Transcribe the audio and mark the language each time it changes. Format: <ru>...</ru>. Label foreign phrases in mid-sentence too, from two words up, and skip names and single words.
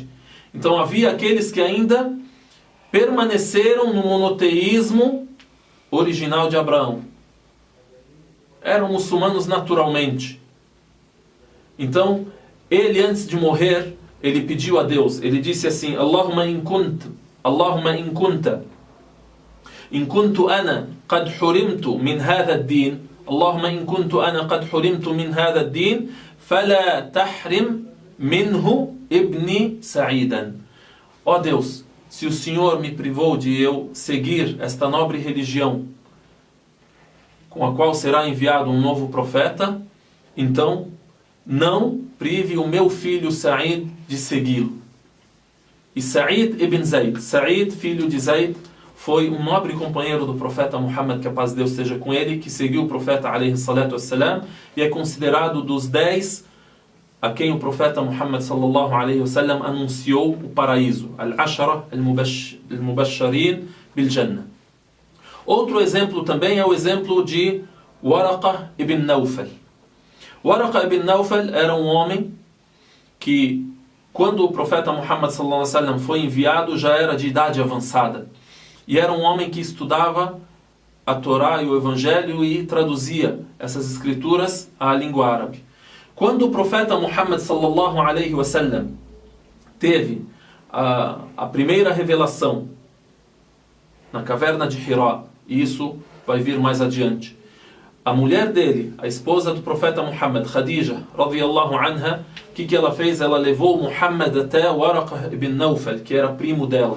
<pt>Então havia aqueles que ainda permaneceram no monoteísmo original de Abraão. Eram muçulmanos naturalmente. Então, ele antes de morrer, ele pediu a Deus, ele disse assim:</pt> <ar>اللهم إن كنت إن كنت أنا قد حرمت من هذا الدين، اللهم إن كنت أنا قد حرمت من هذا الدين، فلا تحرم منه ابني سعيدا.</ar> <pt>Ó Deus, se o Senhor me privou de eu seguir esta nobre religião, com a qual será enviado um novo profeta, então não prive o meu filho Sa'id de segui-lo. E Sa'id ibn Zayd, Sa'id, filho de Zayd, foi um nobre companheiro do profeta Muhammad, que a paz de Deus seja com ele, que seguiu o profeta</pt> <ar>عليه الصلاة والسلام,</ar> <pt>e é considerado dos 10 a quem o profeta Muhammad</pt> <ar>صلى الله عليه وسلم</ar> <pt>anunciou o paraíso,</pt> <ar>العشرة المبشرين بالجنة.</ar> <pt>Outro exemplo também é o exemplo de Waraqa ibn Nawfal. Waraqa ibn Nawfal era um homem que, quando o profeta Muhammad</pt> <ar>صلى الله عليه وسلم</ar> <pt>foi enviado, já era de idade avançada. E era um homem que estudava a Torá e o Evangelho e traduzia essas escrituras à língua árabe. Quando o profeta Muhammad</pt> <ar>صلى الله عليه وسلم</ar> <pt>teve a primeira revelação na caverna de Hira, e isso vai vir mais adiante, a mulher dele, a esposa do profeta Muhammad, Khadija,</pt> <ar>رضي الله عنها,</ar> <pt>o que ela fez? Ela levou Muhammad até Waraqa ibn Nawfal, que era primo dela.</pt>